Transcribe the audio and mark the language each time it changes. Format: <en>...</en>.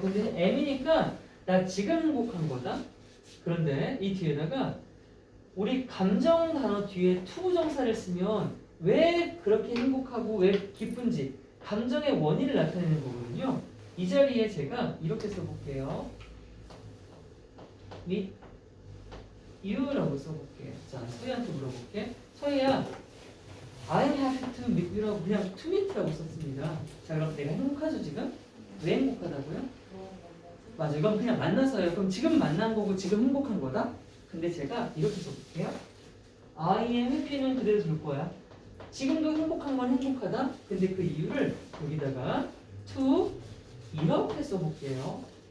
<ko>근데 am이니까 나 지금 행복한 거다. 그런데 이 뒤에다가 우리 감정 단어 뒤에 투부정사를 쓰면 왜 그렇게 행복하고 왜 기쁜지 감정의 원인을 나타내는 거거든요. 이 자리에 제가 이렇게 써볼게요. meet you라고 써볼게요. 자, 서희한테 물어볼게. 서희야,</ko> <en>I'm happy to meet you</en> <ko>라고 그냥 to meet라고 썼습니다. 자, 그럼 내가 행복하죠 지금? 왜 행복하다고요? 맞아, 이건 그냥 만나서요. 그럼 지금 만난 거고 지금 행복한 거다? 근데 제가 이렇게 써볼게요.</ko> <en>I am happy</en> <ko>는 그대로 둘 거야. 지금도 행복한 건 행복하다. 근데 그 이유를 여기다가 to 이렇게 써볼게요.</ko>